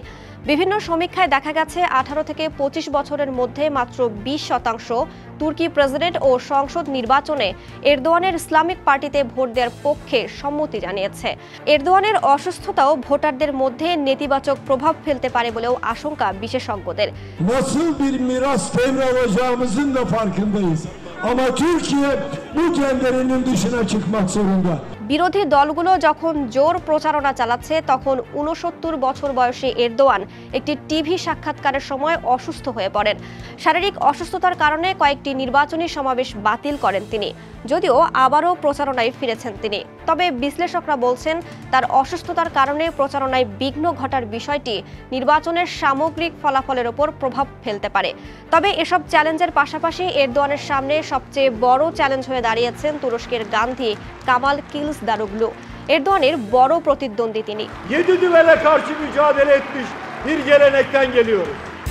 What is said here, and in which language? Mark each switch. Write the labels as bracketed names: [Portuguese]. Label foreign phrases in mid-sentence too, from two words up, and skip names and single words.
[Bangla] বিভিন্ন সমীক্ষায় দেখা গেছে 18 থেকে 25 বছরের মধ্যে মাত্র 20% তুর্কি প্রেসিডেন্ট ও সংসদ নির্বাচনে এরদোয়ানের ইসলামিক পার্টিতে ভোট দেওয়ার পক্ষে সম্মতি জানিয়েছে। এরদোয়ানের অসুস্থতাও ভোটারদের মধ্যে নেতিবাচক প্রভাব ফেলতে পারে বলেও আশঙ্কা বিশেষজ্ঞদের। [Turkish] Nasıl bir miras devralacağımızın da farkındayız. Ama Türkiye bu genderinin dışına çıkmak zorunda. [Bangla] বিরোধী দলগুলো যখন জোর প্রচারণা চালাচ্ছে তখন 69 বছর বয়সী এরদোয়ান একটি টিভি সাক্ষাৎকারের সময় অসুস্থ হয়ে পড়েন। শারীরিক অসুস্থতার কারণে কয়েকটি নির্বাচনী সমাবেশ বাতিল করেন তিনি, যদিও আবারও প্রচারণায় ফিরেছেন তিনি। তবে বিশ্লেষকরা বলছেন তার অসুস্থতার কারণে প্রচারণায় বিঘ্ন ঘটার বিষয়টি নির্বাচনের সামগ্রিক ফলাফলের ওপর প্রভাব ফেলতে পারে। তবে এসব চ্যালেঞ্জের পাশাপাশি এরদোয়ানের সামনে সবচেয়ে বড় চ্যালেঞ্জ হয়ে দাঁড়িয়েছেন তুরস্কের গান্ধী কামাল কিলিচদারোগলু। এরদোয়ানের বড় প্রতিদ্বন্দ্বী তিনি। [Turkish] 7 düvele karşı mücadele etmiş bir gelenekten geliyoruz.